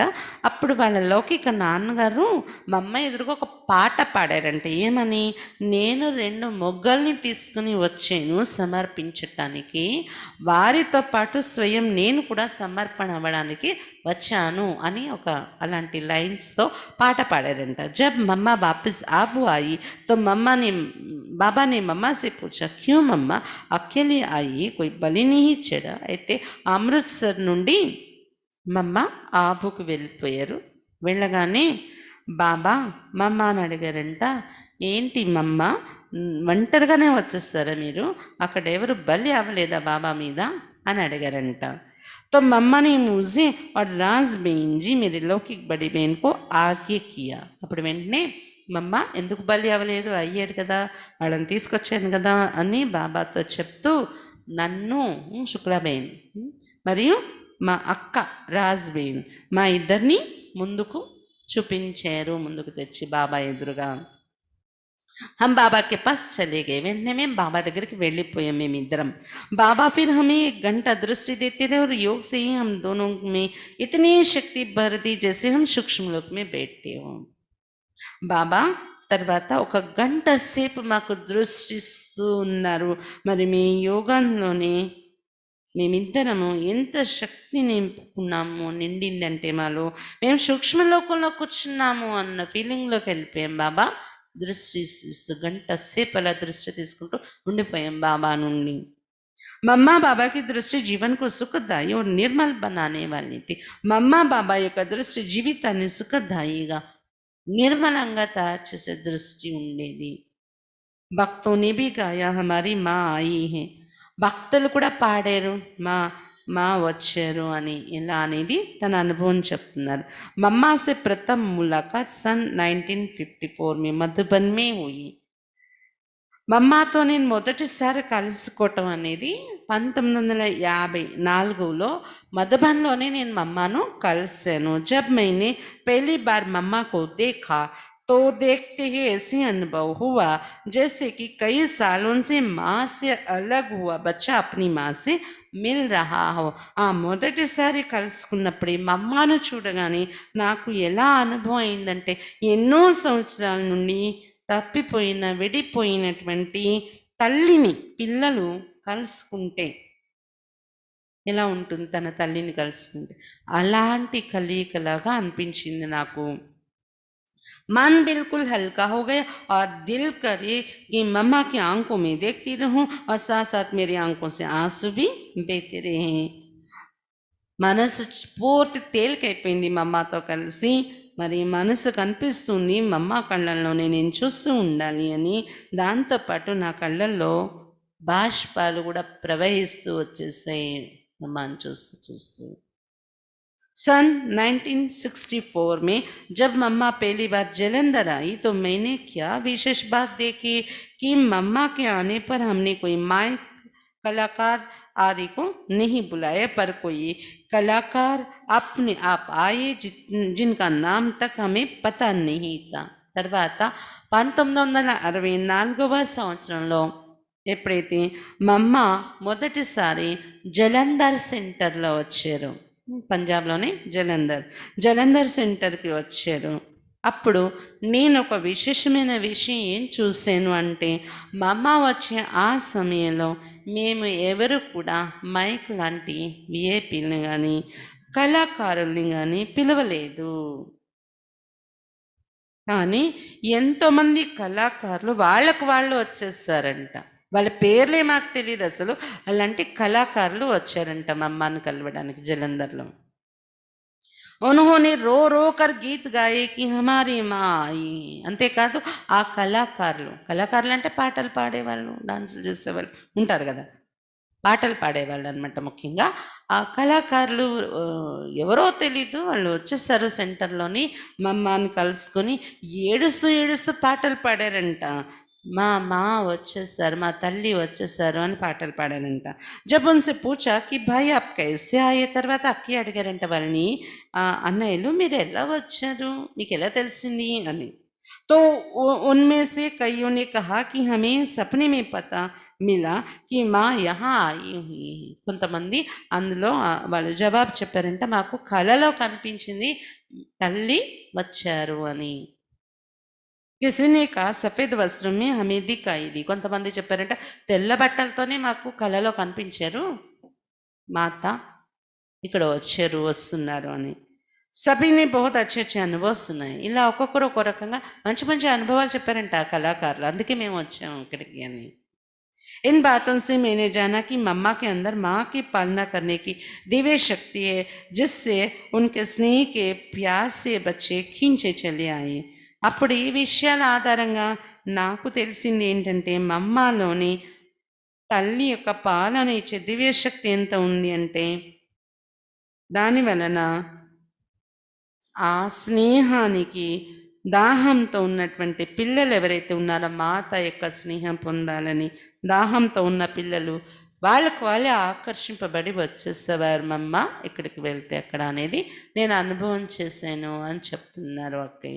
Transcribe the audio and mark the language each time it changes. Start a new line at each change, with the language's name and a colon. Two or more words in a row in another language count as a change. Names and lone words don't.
Telugu: అప్పుడు వాళ్ళ లౌకిక నాన్నగారు మా అమ్మ ఎదురుగా ఒక పాట పాడారంట. ఏమని? నేను 2 మొగ్గల్ని తీసుకుని వచ్చాను సమర్పించటానికి. వారితో పాటు స్వయం నేను కూడా సమర్పణ అవ్వడానికి వచ్చాను అని ఒక అలాంటి లైన్స్‌తో పాట పాడారంట.
Hindi: जब मम्मा वापिस आप वो आई तो बाबा ने मम्मा से पूछा क्यों मम्मा अकेले आई कोई बलि नहीं चढ़ा।
Telugu: అయితే అమృత్సర్ నుండి మమ్మ ఆబుకు వెళ్ళిపోయారు. వెళ్ళగానే బాబా మమ్మ అని అడిగారంట. ఏంటి మమ్మ ఒంటరిగానే వచ్చేస్తారా మీరు? అక్కడ ఎవరు బలి అవ్వలేదా బాబా మీద అని అడిగారంట.
Hindi: तो मम्मा ने मुझे और राज बहन जी मेरे लौकिक बड़ी बहन को आगे किया।
Telugu: అప్పుడు వెంటనే మమ్మ ఎందుకు బలి అవ్వలేదు, అయ్యారు కదా, వాళ్ళని తీసుకొచ్చాను కదా అని బాబాతో చెప్తూ నన్ను శుక్లాబేన్ మరియు మా అక్క రాజ్బేన్ మా ఇద్దరిని ముందుకు చూపించారు, ముందుకు తెచ్చి బాబా ఎదురుగా.
Hindi: हम बाबा के पास चले गए।
Telugu: వెంటనే మేము బాబా దగ్గరికి వెళ్ళిపోయాం మేమిద్దరం.
Hindi: बाबा फिर हमें 1 घंटा दृष्टि देते रहे और योग से ही हम दोनों में इतनी शक्ति भर दी जैसे हम सूक्ष्म लोक में बैठे हों।
Telugu: బాబా తర్వాత 1 గంట సేపు మాకు దృష్టిస్తూ ఉన్నారు. మరి మీ యోగంలోనే మేమిద్దరము ఎంత శక్తి నింపుకున్నాము, నిండిందంటే మాలో మేము సూక్ష్మలోకంలో కూర్చున్నాము అన్న ఫీలింగ్లోకి వెళ్ళిపోయాం. బాబా దృష్టి ఇస్తూ గంట సేపు అలా దృష్టి తీసుకుంటూ ఉండిపోయాం బాబా నుండి.
Hindi: मम्मा बाबा की दृष्टि जीवन को सुखदायी और निर्मल बनाने वाली थी।
Telugu: మమ్మా బాబా యొక్క దృష్టి జీవితాన్ని సుఖదాయిగా నిర్మలంగా తయారు చేసే దృష్టి ఉండేది.
Hindi: భక్తోని भी गाया हमारी माँ आई है।
Telugu: భక్తులు కూడా పాడారు మా మా వచ్చారు అని. ఇలా అనేది తన అనుభవం చెప్తున్నారు.
Hindi: మమ్మా से प्रथम मुलाकात सन 1954 में मधुबन में हुई।
Telugu: మమ్మాతో నేను మొదటిసారి కలుసుకోవటం అనేది 1954లో మధుబన్లోనే నేను మమ్మాను కలిశాను.
Hindi: జబ్ मैंने पहली बार मम्मा को देखा तो देखते ही ऐसे अनुभव हुआ जैसे कि कई सालों से माँ से अलग हुआ बच्चा अपनी माँ से मिल रहा हो.
Telugu: ఆ మొదటిసారి కలుసుకున్నప్పుడే మమ్మాను చూడగానే నాకు ఎలా అనుభవం అయిందంటే ఎన్నో సంవత్సరాల నుండి తప్పిపోయిన విడిపోయినటువంటి తల్లిని పిల్లలు కలుసుకుంటే ఎలా ఉంటుంది, తన తల్లిని కలుసుకుంటే అలాంటి కలయికలాగా అనిపించింది నాకు.
Hindi: मन बिल्कुल हल्का हो गया और दिल करे कि मम्मा की आंखों में देखती रहूं और साथ साथ मेरी आंखों से आंसू भी बहते रहे.
Telugu: మనసు పూర్తి తేలికైపోయింది మమ్మాతో కలిసి. మరి మనసు కనిపిస్తుంది మమ్మ కళ్ళల్లోనే నేను చూస్తూ ఉండాలి అని. దాంతోపాటు నా కళ్ళల్లో బాష్పాలు కూడా ప్రవహిస్తూ వచ్చేసాయి మమ్మని చూస్తూ చూస్తూ.
Hindi: सन 1964 में जब मम्मा पहली बार जलंधर आई तो मैंने क्या विशेष बात देखी कि मम्मा के आने पर हमने कोई माइक कलाकार आदि को नहीं बुलाया, पर कोई कलाकार अपने आप आए जिनका नाम तक हमें पता नहीं था.
Telugu: తర్వాత 1964వ సంవత్సరంలో ఎప్పుడైతే మమ్మ మొదటిసారి జలంధర్ సెంటర్లో వచ్చారు, పంజాబ్లోనే జలంధర్ సెంటర్కి వచ్చారు. అప్పుడు నేను ఒక విశేషమైన విషయం ఏం చూశాను అంటే మమ్మ వచ్చే ఆ సమయంలో మేము ఎవరు కూడా మైక్ లాంటి విఐపీలని కానీ కళాకారుల్ని కానీ పిలవలేదు. కానీ ఎంతోమంది కళాకారులు వాళ్ళకు వాళ్ళు వచ్చేసారంట. వాళ్ళ పేర్లే మాకు తెలియదు అసలు. అలాంటి కళాకారులు వచ్చారంట మమ్మని కలవడానికి జలంధర్లో.
Hindi: उन्होंने रो रो कर गीत गाये कि हमारी माँ आई.
Telugu: అంతేకాదు ఆ కళాకారులు అంటే పాటలు పాడేవాళ్ళు, డాన్సులు చేసేవాళ్ళు ఉంటారు కదా, పాటలు పాడేవాళ్ళు అనమాట. ముఖ్యంగా ఆ కళాకారులు ఎవరో తెలీదు, వాళ్ళు వచ్చేసారు సెంటర్లోని మమ్మని కలుసుకొని ఏడుస్తూ పాటలు పాడారంట. మా మా వచ్చేసారు, మా తల్లి వచ్చేసారు అని పాటలు పాడారంట.
Hindi: जब उनसे पूछा कि भाई आप कैसे आये.
Telugu: తర్వాత అక్కి అడిగారంట వాళ్ళని, అన్నయ్యలు మీరు ఎలా వచ్చారు, మీకు ఎలా తెలిసింది అని.
Hindi: तो उनमें से कईयों ने कहा कि हमें सपने में पता मिला कि माँ यहाँ आई हुई है।
Telugu: కొంతమంది అందులో వాళ్ళు జవాబు చెప్పారంట, మాకు కలలో కనిపించింది తల్లి వచ్చారు అని.
Hindi: किसी ने कहा सफ़ेद वस्त्र में हमें दिखाई दी.
Telugu: కొంతమంది చెప్పారంట తెల్ల బట్టలతోనే మాకు కలలో కనిపించారు మాత ఇక్కడ వచ్చారు వస్తున్నారు అని.
Hindi: सभी ने बहुत अच्छे अच्छे अनुभव सुनाए.
Telugu: ఇలా ఒక్కొక్కరు ఒక్కో రకంగా మంచి మంచి అనుభవాలు చెప్పారంట ఆ కళాకారులు. అందుకే మేము వచ్చాము ఇక్కడికి అని.
Hindi: इन बातों से मैंने जाना कि मम्मा के अंदर माँ की पालना करने की दिव्य शक्ति है, जिससे उनके स्नेह के प्यास से बच्चे खींचे चले आए.
Telugu: అప్పుడు ఈ విషయాల ఆధారంగా నాకు తెలిసింది ఏంటంటే, మమ్మలోని తల్లి యొక్క పాలన ఇచ్చే దివ్య శక్తి ఎంత ఉంది అంటే, దాని వలన ఆ స్నేహానికి దాహంతో ఉన్నటువంటి పిల్లలు ఎవరైతే ఉన్నారో, మాత యొక్క స్నేహం పొందాలని దాహంతో ఉన్న పిల్లలు వాళ్ళకు వాళ్ళే ఆకర్షింపబడి వచ్చేసేవారు మమ్మ ఎక్కడికి వెళ్తే అక్కడ అనేది నేను అనుభవం చేశాను అని చెప్తున్నారు అక్కయ్య.